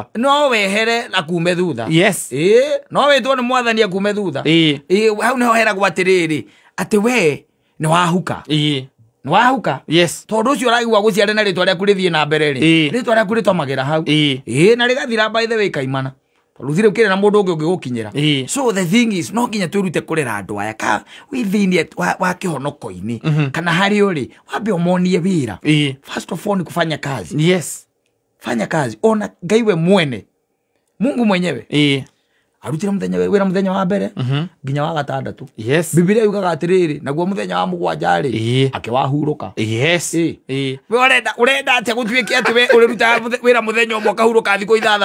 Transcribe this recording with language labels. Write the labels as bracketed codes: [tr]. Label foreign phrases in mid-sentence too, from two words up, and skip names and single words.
[ki] No wehere na kume thutha. [en] Yes. [ki] No wetwo ni mwathani akume thutha. Hau no heragwo atiriri ati we ni wahuka. Ni wahuka. [en] Yes. [ki] Tondu ucio uragwa guciare na ritwa riaku rithie na mbere ri. Ritwa riaku ritomagira hau. Na rigathira [en] by the way [ki] kaimana. Ruthire ukire na mundu ungi ungigukinyira. [en] So the thing is [ki] no nginya turute kurera andu aya ka withinie wa kihonoko-ini kana hari uri wambe omonie wira. [en] First of all [sw] ni kufanya kazi. [en] Yes. [sw] Fanya kazi. [ki] Ona Ngai we mwene. [sw] Mungu mwenyewe. [ki] Arutire muthenya wira muthenya wa mbere nginya wa gatandatu. [en] Yes. [ki] Biblia yugaga atiriri naguo muthenya wa mugwanja ri akiwahuruka. [en] Yes. [ki] We urenda ati gutwike ati we uriruta wira muthenya umwe kahuruka thiko 6